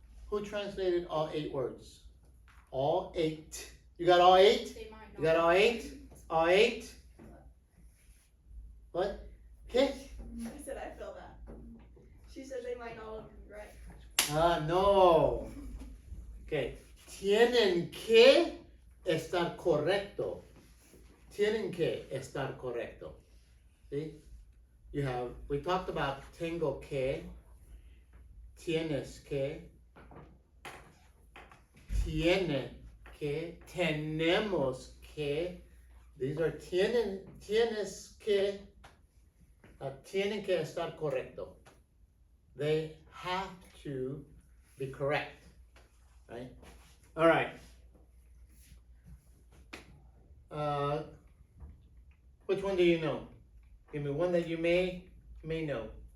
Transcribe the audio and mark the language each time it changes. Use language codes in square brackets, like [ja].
[en] Who translated all 8 words? All 8. You got all 8? They might not. You got all 8? All 8? What? ¿Qué? I said I feel that. She said they might not all be right. No. Okay. [es] Tienen que estar correcto. Tienen que estar correcto. [en] See? You have, we talked about tengo que, tienes que, tiene que, tenemos que. These are [es] tienes que, tienen que estar correcto. [en] They have to be correct, right? All right. Which one do you know? Give me one that you may know.